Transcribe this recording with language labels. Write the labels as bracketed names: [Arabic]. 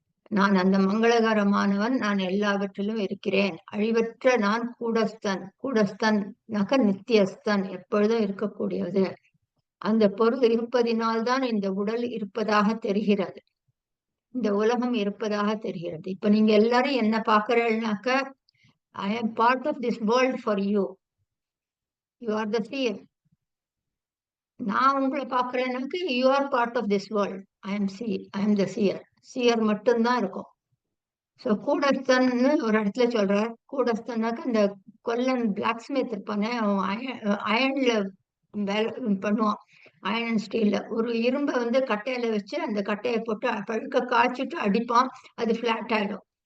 [Tamil] நான் அந்த மங்களகரமானவன், நான் எல்லாவற்றிலும் இருக்கிறேன். அழிவற்ற நான் கூடஸ்தன். கூடஸ்தன் நித்தியஸ்தன், எப்பொழுதும் இருக்கக்கூடியது. அந்த பொருள் இருப்பதினால்தான் இந்த உடல் இருப்பதாக தெரிகிறது, இந்த உலகம் இருப்பதாக தெரிகிறது. இப்ப நீங்க எல்லாரும் என்ன பாக்குறீங்கன்னாக்க, [English] I am part of this world for you. You are the seer. [Tamil] நான் உங்களை பாக்குறேன்னாக்க [English] you are part of this world. I am the seer. [Tamil] seer மட்டும்தான் இருக்கும். சோ கூடஸ்தன்னு ஒரு இடத்துல சொல்றார். கூடஸ்தன்னாக்க அந்த கொல்லன் பிளாக் ஸ்மித் இருப்பானே, அவன் அயன்ல வேலை பண்ணுவான். அயன் அண்ட் ஸ்டீல்ல ஒரு இரும்பை வந்து கட்டையில வச்சு அந்த கட்டையை போட்டு பழுக்க காய்ச்சிட்டு அடிப்பான், அது பிளாட் ஆயிடும்.